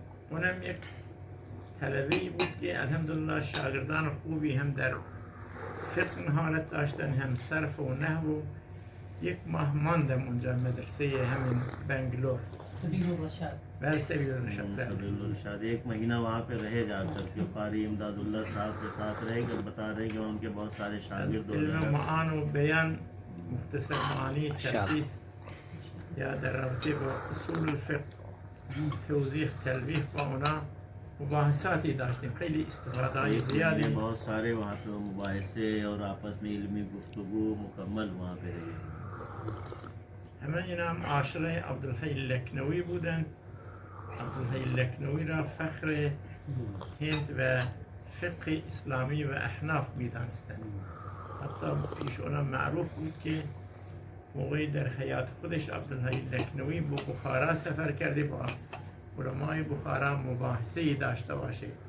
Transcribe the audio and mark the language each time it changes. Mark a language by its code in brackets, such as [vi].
[fa] اونم یک طلبه‌ای بود که الحمدلله شاگردان خوبی هم در فقه حالت داشتن، هم صرف و نحو و یک ماه ماندم اونجا مدرسه همین بنگلور سبیل الرشاد. بله سبیل الرشاد. [ur] سبیل الرشاد ایک مہینہ وہاں پہ رہے جا کر کے قاری امداد اللہ صاحب کے ساتھ رہے کہ بتا رہے کہ ان کے بہت سارے شاگرد ہو علم گئے. [fa] معان و بیان مختصر معانی تلخیص یا در رابطه با اصول الفقه توضیح تلویح با اونا مباحثاتی داشتیم، خیلی استفاده های زیادی. [ur] بہت سارے وہاں پہ مباحثے اور آپس میں علمی گفتگو مکمل وہاں پہ رہی. [fa] همه اینا هم عاشق عبدالحی لکنوی بودند. عبدالحی لکنوی را فخر هند و فقه اسلامی و احناف می‌دانستند. حتی پیش اونا معروف بود که موقعی در حیات خودش عبدالحی لکنوی با بخارا سفر کرده، با علمای بخارا مباحثه‌ای داشته باشه.